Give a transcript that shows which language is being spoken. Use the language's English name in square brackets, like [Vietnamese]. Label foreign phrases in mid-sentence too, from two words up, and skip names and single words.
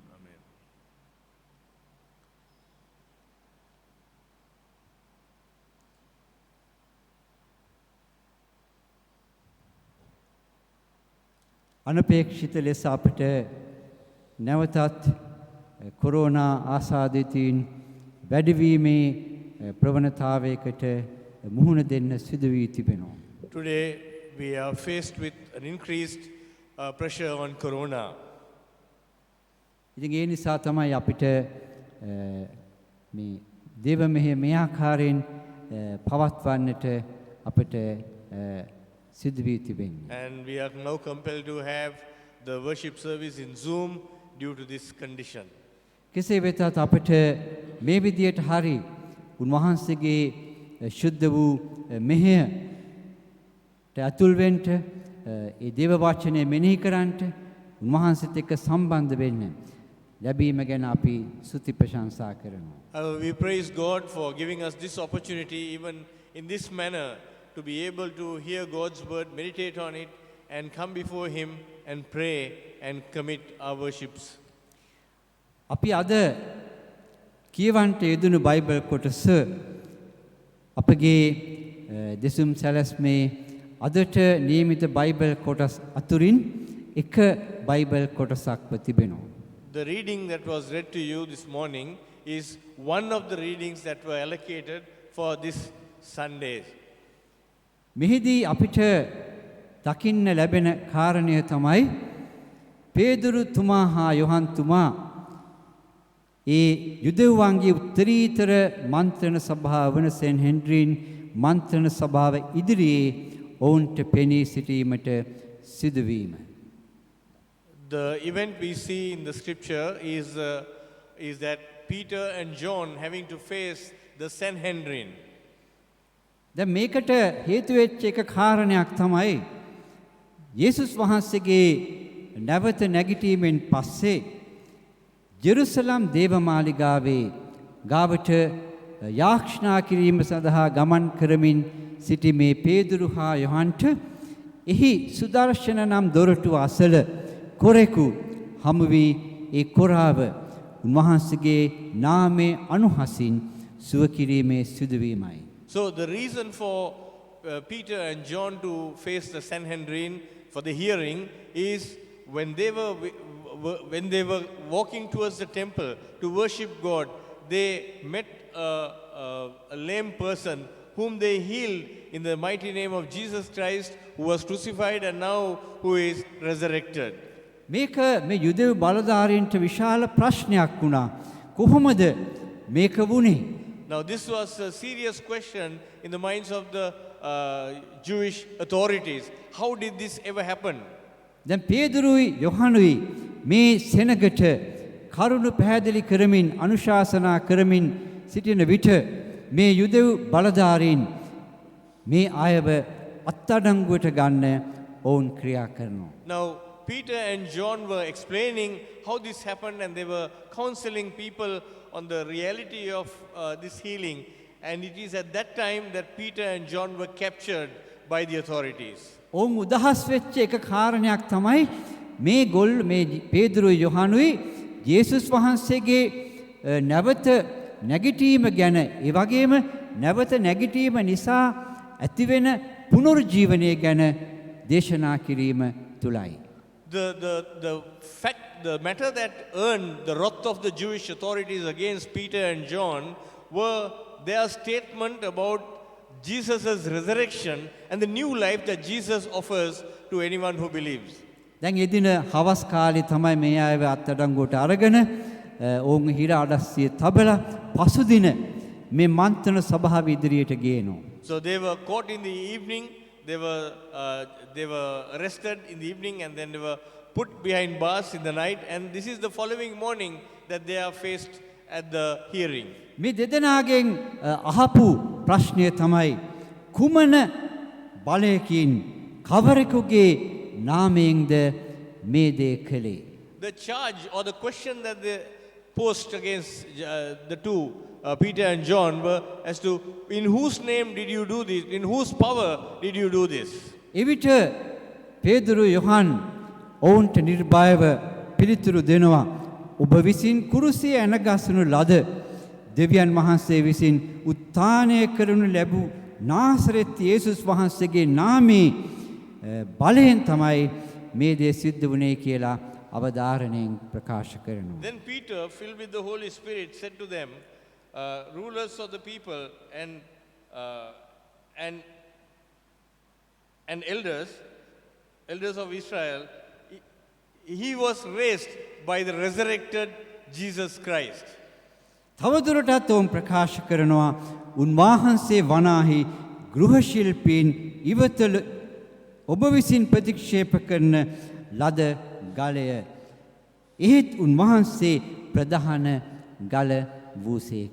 [Sinhala] අනපේක්ෂිත ලෙස අපට නැවතත් කොරෝනා ආසාදිතයින් වැඩිවීමේ ප්‍රවණතාවයකට මුහුණ දෙන්න සිදු වී තිබෙනවා. [English] Today we are faced with an increased pressure on corona. [Sinhala] ඉතින් ඒ නිසා තමයි අපිට මේ දේව මෙහෙය මේ ආකාරයෙන් පවත්වන්නට අපට සිදු වී තිබෙන්නේ. [English] And we are now compelled to have the worship service in Zoom due to this condition. [Sinhala] කෙසේ වෙතත් අපට මේ විදියට හරි උන්වහන්සේගේ ශුද්ධ වූ මෙහෙයට ඇතුල් වෙන්න ඒ දේව වචනේ මෙනෙහි කරන්නට උන්වහන්සේත් එක්ක සම්බන්ධ වෙන්න ලැබීම ගැන අපි ස්තුති ප්‍රශංසා කරනවා. [English] We praise God for giving us this opportunity even in this manner to be able to hear God's word, meditate on it and come before him and pray and commit our worships. [Sinhala] අපි අද කියවන්ට යෙදුණු බයිබල් කොටස අපගේ දෙසුම් සැලැස්මේ අදට නියමිත බයිබල් කොටස් අතුරින් එක බයිබල් කොටසක්ව තිබෙනවා. [English] The reading that was read to you this morning is one of the readings that were allocated for this Sunday. [Sinhala] මෙහිදී අපිට දකින්න ලැබෙන කාරණය තමයි පේදුරු තුමා හා යොහන් තුමා ඒ යුදෙව්වන්ගේ උත්තරීතර මන්ත්‍රණ සභාව වන සෙන් හෙන්රින් මන්ත්‍රණ සභාව ඉදිරියේ ඔවුන්ට පෙනී සිටීමට සිදුවීම. [English] The event we see in the scripture is that Peter and John having to face the Sanhedrin. [Sinhala] දැන් මේකට හේතු වෙච්ච එක කාරණයක් තමයි යේසුස් වහන්සේගේ නැවත නැගිටීමෙන් පස්සේ ජෙරුසලම් දේවමාලිගාවේ ගාවට යාක්ෂණා කිරීම සඳහා ගමන් කරමින් සිටි මේ පේදුරු හා යොහන්ට එහි සුදර්ශන නම් දොරටුව අසල කොරෙකු හමු වී ඒ කොරාව උන්වහන්සේගේ නාමයේ අනුහසින් සුව කිරීමේ සිදුවීමයි. [English] So the reason for Peter and John to face the Sanhedrin for the hearing is when they were walking towards the temple to worship God, they met a lame person whom they healed in the mighty name of Jesus Christ, who was crucified and now who is resurrected. [Sinhala] මේක මේ යුදෙව් බලධාරීන්ට විශාල ප්‍රශ්නයක් වුණා. කොහොමද මේක වුණේ? [English] Now this was a serious question in the minds of the Jewish authorities. How did this ever happen? [Sinhala] දැන් පේදුරුයි යොහනුයි මේ සෙනගට කරුණ පැහැදිලි කරමින් අනුශාසනා කරමින් සිටින විට මේ යුදෙව් බලධාරීන් මේ අයව අත්අඩංගුවට ගන්න ඔවුන් ක්‍රියා කරනවා. [English] Now Peter and John were explaining how this happened, and they were counseling people on the reality of this healing, and it is at that time that Peter and John were captured by the authorities. [Sinhala] ඔවුන් උදහස් වෙච්ච එක කාරණයක් තමයි මේ පේදුරුයි යොහනුයි යේසුස් වහන්සේගේ නැවත නැගිටීම ගැන, ඒ වගේම නැවත නැගිටීම නිසා ඇතිවෙන පුනරුජීවනය ගැන දේශනා කිරීම තුලයි. [English] The matter that earned the wrath of the Jewish authorities against Peter and John were their statement about Jesus' resurrection and the new life that Jesus offers to anyone who believes. [Sinhala] දැන් එදින හවස් කාලේ තමයි මේ අයව අත්අඩංගුවට අරගෙන ඔවුන් හිර අඩස්සිය තබලා පසුදින මේ මන්ත්‍රණ සභාව ඉදිරියට ගේනවා. [English] So they were caught in the evening, they were arrested in the evening, and then they were put behind bars in the night, and this is the following morning that they are faced at the hearing. [Sinhala] මේ දෙදෙනාගෙන් අහපු ප්‍රශ්නය තමයි කුමන බලයකින් කවරෙකුගේ නාමයෙන්ද මේ දේ කළේ? [English] The charge or the question that they posed against the two, Peter and John, were as to in whose name did you do this? In whose power did you do this? [Sinhala] එවිට පේදුරු යොහන් ඔවුන්ට නිර්භයව පිළිතුරු දෙනවා. ඔබ විසින් කුරුසියේ ඇනගස්සනු ලද දෙවියන් වහන්සේ විසින් උත්ථානය කරනු ලැබූ නාසරෙත් යේසුස් වහන්සේගේ නාමයේ බලයෙන් තමයි මේ දේ සිද්ධ වුණේ කියලා අවධාරණයෙන් ප්‍රකාශ කරනවා. [English] Then Peter, filled with the Holy Spirit, said to them, rulers of the people and elders of Israel, he was raised by the resurrected Jesus Christ. [Sinhala] තවදුරටත් ඔවුන් ප්‍රකාශ කරනවා උන්වහන්සේ වනාහි ගෘහශිල්පීන් ඉවතල ඔබ විසින් ප්‍රතික්ෂේප කරන ලද ගලය. එහෙත් උන්වහන්සේ ප්‍රධාන ගල වූසේක.